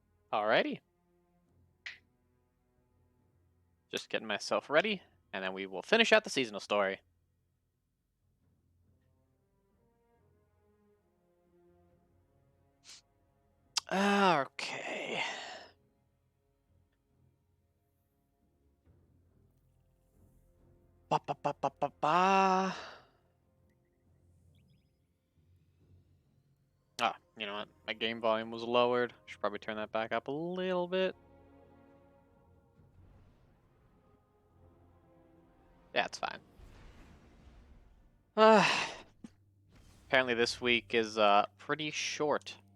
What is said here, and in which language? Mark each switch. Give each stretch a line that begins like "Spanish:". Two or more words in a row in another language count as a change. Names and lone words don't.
English: Alrighty. Just getting myself ready, and then we will finish out the seasonal story. Okay. Ba ba ba ba ba ba. Ah, you know what? My game volume was lowered. Should probably turn that back up a little bit. Yeah, it's fine. Apparently this week is pretty short.